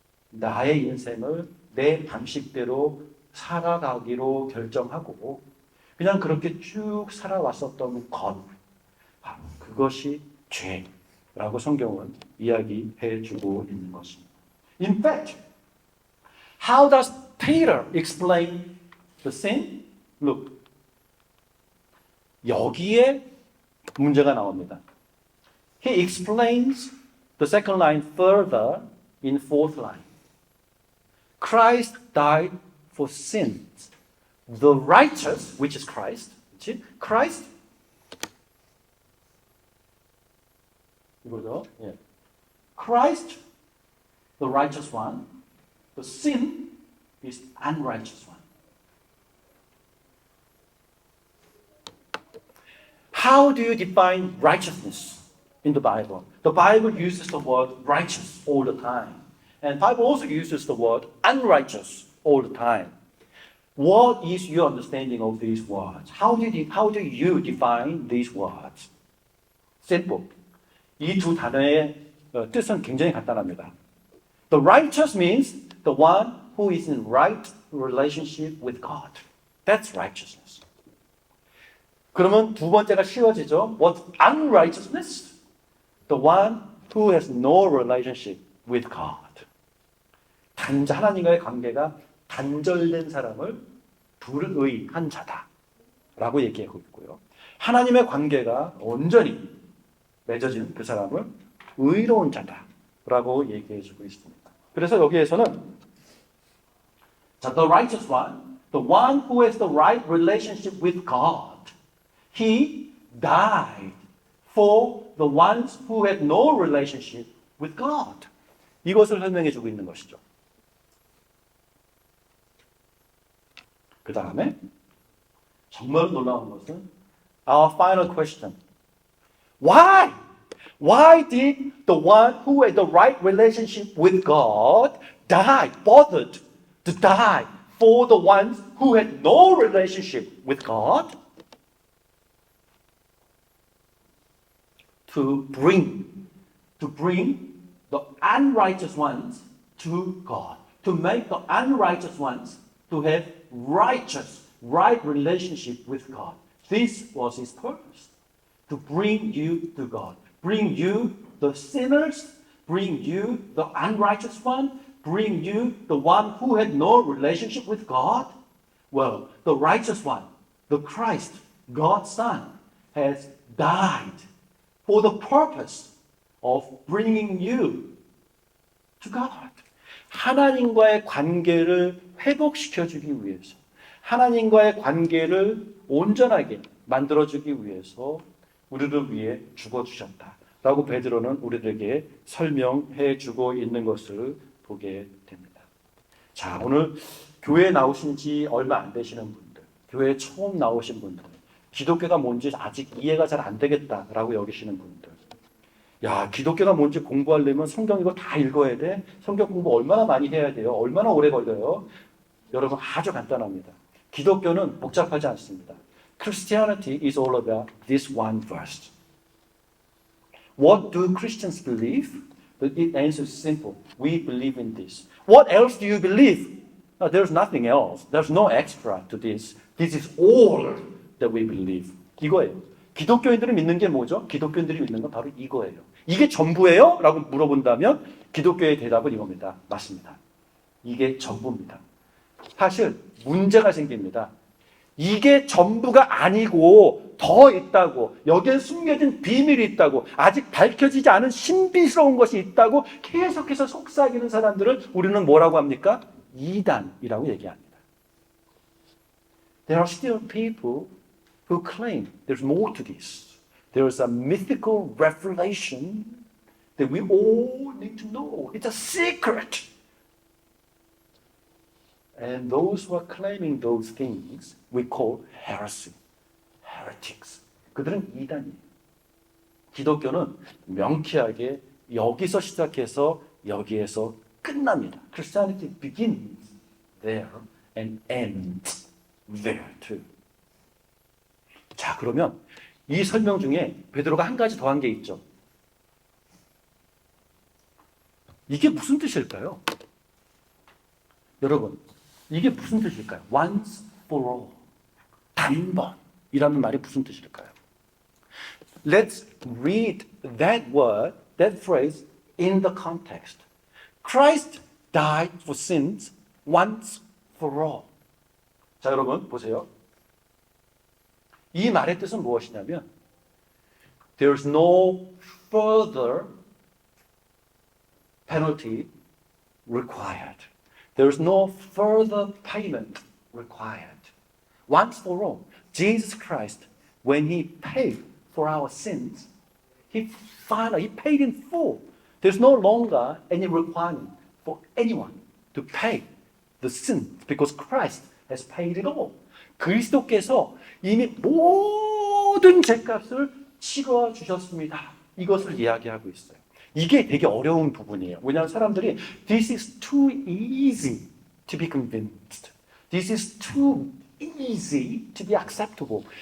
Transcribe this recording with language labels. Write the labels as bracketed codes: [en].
[ko] 나의 인생을 내 방식대로 살아가기로 결정하고 그냥 그렇게 쭉 살아왔었던 것, 그것이 죄라고 성경은 이야기해 주고 있는 것입니다. [en] In fact, how does Peter explain the sin? [ko] Look, 여기에 문제가 나옵니다. [en] He explains the second line further in fourth line. Christ died for sins. The righteous, which is Christ, Christ, [ko] 이거죠. 예. [en] Christ, the righteous one. The sin is unrighteous one. How do you define righteousness in the Bible? The Bible uses the word righteous all the time. And the Bible also uses the word unrighteous all the time. What is your understanding of these words? How do you define these words? Simple. [ko] 이 두 단어의 뜻은 굉장히 간단합니다. [en] The righteous means the one who is in right relationship with God. That's righteousness. 그러면 두 번째가 쉬워지죠. What's unrighteousness? The one who has no relationship with God. [ko] 하나님과의 관계가 단절된 사람을 불의한 자다라고 얘기하고 있고요. 하나님의 관계가 온전히 맺어진 그 사람을 의로운 자다라고 얘기해주고 있습니다. 그래서 여기에서는 [en] the righteous one, the one who has the right relationship with God, he died for the ones who had no relationship with God. [ko] 이것을 설명해주고 있는 것이죠. 그 다음에 정말 놀라운 것은 [en] our final question. Why? Why did the one who had the right relationship with God bothered to die for the ones who had no relationship with God? To bring the unrighteous ones to God. To make the unrighteous ones to have right relationship with God. This was his purpose. To bring you to God. Bring you the sinners. Bring you the unrighteous one. Bring you the one who had no relationship with God. Well, the righteous one, the Christ, God's Son, has died for the purpose of bringing you to God. [ko] 하나님과의 관계를 회복시켜주기 위해서, 하나님과의 관계를 온전하게 만들어주기 위해서 우리를 위해 죽어주셨다라고 베드로는 우리들에게 설명해주고 있는 것을 보게 됩니다. 자, 오늘 교회에 나오신 지 얼마 안 되시는 분들, 교회에 처음 나오신 분들, 기독교가 뭔지 아직 이해가 잘 안 되겠다라고 여기시는 분들, 야, 기독교가 뭔지 공부하려면 성경 이거 다 읽어야 돼? 성경 공부 얼마나 많이 해야 돼요? 얼마나 오래 걸려요? 여러분, 아주 간단합니다. 기독교는 복잡하지 않습니다. [en] Christianity is all about this one verse. What do Christians believe? The answer is simple. We believe in this. What else do you believe? No, there's nothing else. There's no extra to this. This is all that we believe. [ko] 이거예요. 기독교인들이 믿는 게 뭐죠? 기독교인들이 믿는 건 바로 이거예요. 이게 전부예요? 라고 물어본다면 기독교의 대답은 이겁니다. 맞습니다. 이게 전부입니다. 사실 문제가 생깁니다. 이게 전부가 아니고 더 있다고, 여기에 숨겨진 비밀이 있다고, 아직 밝혀지지 않은 신비스러운 것이 있다고 계속해서 속삭이는 사람들을 우리는 뭐라고 합니까? 이단이라고 얘기합니다. [en] There are still people who claim there's more to this. There's a mythical revelation that we all need to know. It's a secret. And those who are claiming those things we call heresy, heretics. [ko] 그들은 이단이에요. 기독교는 명쾌하게 여기서 시작해서 여기에서 끝납니다. [en] Christianity begins there and ends there too. [ko] 자, 그러면 이 설명 중에 베드로가 한 가지 더한 게 있죠. 이게 무슨 뜻일까요? 여러분, 이게 무슨 뜻일까요? [en] Once for all. [ko] 단번이라는 말이 무슨 뜻일까요? [en] Let's read that word, that phrase in the context. Christ died for sins once for all. [ko] 자, 여러분 보세요. 이 말의 뜻은 무엇이냐면 [en] There's no further penalty required. There's no further payment required. Once for all, Jesus Christ, when He paid for our sins, He paid in full. There's no longer any requirement for anyone to pay the sin because Christ has paid it all. [ko] 그리스도께서 이미 모든 죄값을 치러 주셨습니다. 이것을 이야기하고 있어요. 이게 되게 어려운 부분이에요. 왜냐하면 사람들이 [en] This is too easy to be convinced. This is too easy to be acceptable.